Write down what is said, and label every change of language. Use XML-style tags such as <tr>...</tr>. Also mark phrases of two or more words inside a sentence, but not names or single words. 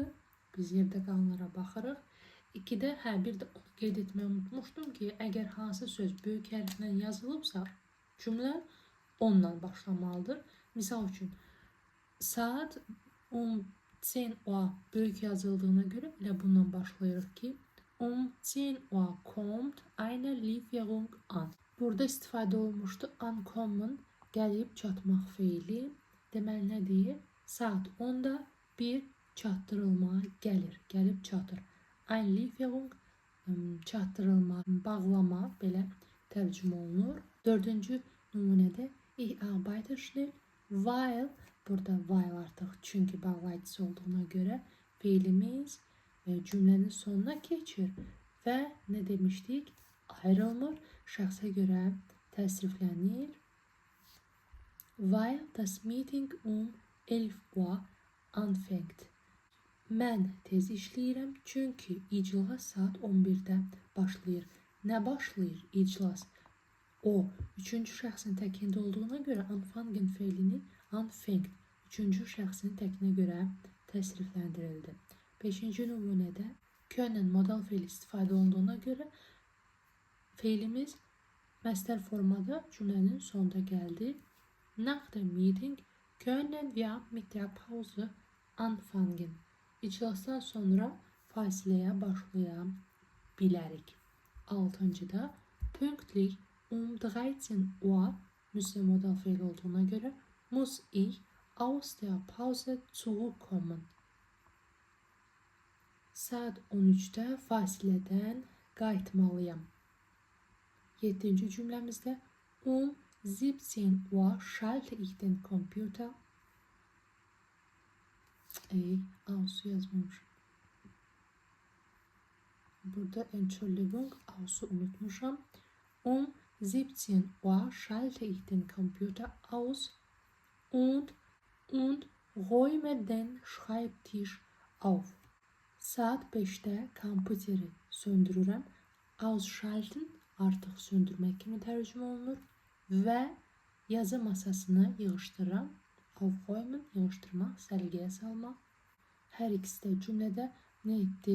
<az>Biz yerdə qalanlara baxırıq. 2-də bir də qeyd etməyi unutmuşdum ki, əgər hansı söz böyük hərflə yazılıbsa, cümlə onunla başlamalıdır. Misal üçün, saat 10 Uhr böyük yazıldığına görə elə bundan başlayırıq ki,</az> <de>10 Uhr kommt eine Lieferung an.</de> <az>Burada istifadə olunmuşdu ankommen, gəlib çatmaq feili. Deməli, nə deyir? Saat 10-da bir çatdırılma gəlir, gəlib çatır.</az> <de>Ein Lieferung</de> <az>çatdırılma, bağlama belə tərcümə olunur. 4-cü nümunədə</az> <de>ich arbeite schnell, weil,</de> <az>burada weil artıq çünki bağlayıcısı olduğuna görə feilimiz cümlənin sonuna keçir və nə demişdik? Ayrılmır, şəxsə görə təsriflənir.</az> <de>Weil das Meeting 11 Uhr anfängt.</de> <az>Mən tez işləyirəm, çünki iclas saat 11-də başlayır. Nə başlayır iclas? O, 3-cü şəxsin təkində olduğuna görə anfangen feilini anfängt, 3-cü şəxsin təkinə görə təsrifləndirildi. 5-ci nümunədə können modal feil istifadə olunduğuna görə feilimiz məstər formada cümlənin sonunda gəldi.</az> <de>Nach dem Meeting können wir mit der Pause anfangen.</de> <az>İclasdan sonra fasiləyə başlaya bilərik. 6-cıda</az> <de>pünktlich 13 Uhr</de> <az>müsbət modal feil olduğuna görə</az> <de>muss ich aus der Pause zurückkommen.</de> <az>Saat 13-də fasilədən qayıtmalıyam. 7-ci cümləmizdə</az> <de>17 Uhr schalte ich den Computer.</de> <az>Ausu yazmamışım. Burada Entschuldigung, Ausu unutmuşam.</az> <de>17 Uhr schalte ich den Computer aus und räume den Schreibtisch auf.</de> <az>Saat 5-də kompüteri söndürürəm. Ausschalten artıq söndürmək kimi tərcümə olunur və yazı masasını yığışdırıram. Aufräumen, yığışdırmaq, səliqəyə salmaq. Hər ikisi də cümlədə nə etdi?</az>